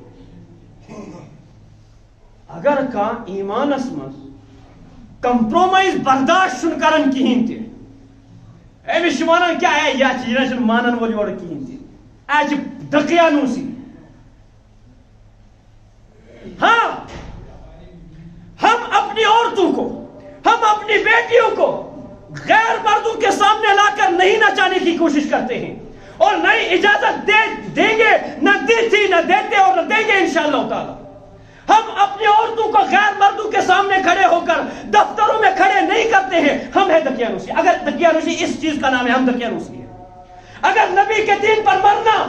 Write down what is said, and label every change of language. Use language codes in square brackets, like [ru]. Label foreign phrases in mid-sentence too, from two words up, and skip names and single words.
[ks] اگر کانٛہہ ایمانس منٛز کمپرومائز برداشت چھُنہٕ کران کِہیٖنۍ تہِ أمِس چھِ ونان کیٛاہ ہے یہِ نہ چھُنہٕ مانان وول یورٕ کِہیٖنۍ تہِ اَتہِ چھِ دقیانوسی [ur] ہاں ہم اپنی عورتوں کو ہم اپنی بیٹیوں کو غیر مردوں کے سامنے لا کر نہیں نچانے کی کوشش کرتے ہیں اور نہ ہی اجازت دیں گے نہ دی تھی نہ دیتے اور نہ دیں گے انشاءاللہ تعالی ہم اپنی عورتوں کو غیر مردوں کے سامنے کھڑے ہو کر دفتروں میں کھڑے نہیں کرتے ہیں ہم ہیں دقیانوسی اگر دقیانوسی اس چیز کا نام ہے ہم دقیانوسی ہیں اگر نبی کے دین پر مرنا